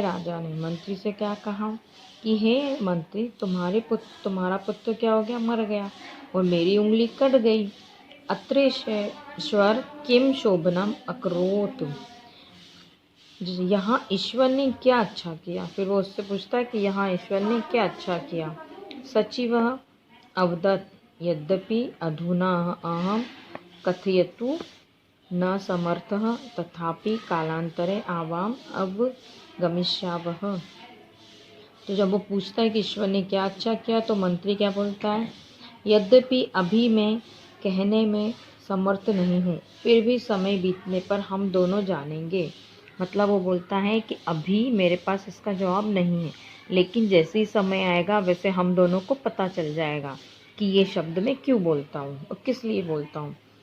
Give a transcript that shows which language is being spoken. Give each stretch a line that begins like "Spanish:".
Hindi: राजा ने मंत्री से क्या कहा कि हे मंत्री, तुम्हारा पुत्र क्या हो गया? मर गया, और मेरी उंगली कट गई।
Sanskrit: अत्रेश्वर किम शोभनम अकरोत्।
Hindi: यहाँ ईश्वर ने क्या अच्छा किया? फिर वो उससे पूछता है कि यहाँ ईश्वर ने क्या अच्छा किया।
Sanskrit: सचिवः अवदत् यद्यपि अधुना अहम कथयतु न समर्थः, तथापि कालांतरे आवाम अवगमिष्यावः।
Hindi: तो जब वो पूछता है कि ईश्वर ने क्या अच्छा किया, तो मंत्री क्या बोलता है? यद्यपि अभी मैं कहने में समर्थ नहीं हूँ, फिर भी समय बीतने पर हम दोनों जानेंगे। मतलब वो बोलता है कि अभी मेरे पास इसका जवाब नहीं है, लेकिन जैसे ही समय आएगा वैसे हम दोनों को पता चल जाएगा कि ये शब्द मैं क्यों बोलता हूँ और किस लिए बोलता हूँ।